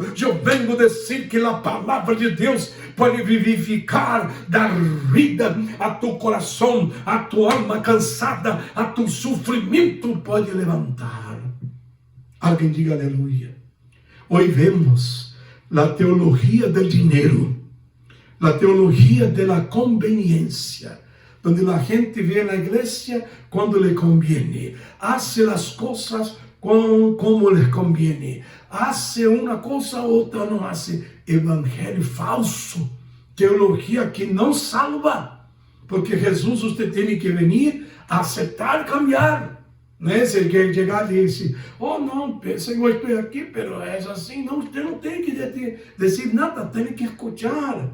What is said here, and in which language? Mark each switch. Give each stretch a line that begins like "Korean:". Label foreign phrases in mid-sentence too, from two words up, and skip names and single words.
Portuguese: Eu venho dizer que a palavra de Deus pode vivificar, dar vida a tu coração, a tua alma cansada, a tu sofrimento pode levantar. Alguém diga aleluia. Hoje vemos a teologia do dinheiro, a teologia da conveniência, onde a gente vê na igreja quando lhe
Spanish: conviene, hace
Portuguese: as coisas como lhe
Spanish: conviene, hace
Portuguese: uma coisa, outra não hace. Evangelho falso, teologia que não salva, porque Jesus você tem que vir, aceitar, cambiar. Não é? Se ele quer chegar e dizer, oh não, Senhor, estou aqui, mas é assim, não, você não tem que dizer nada, tem que escutar.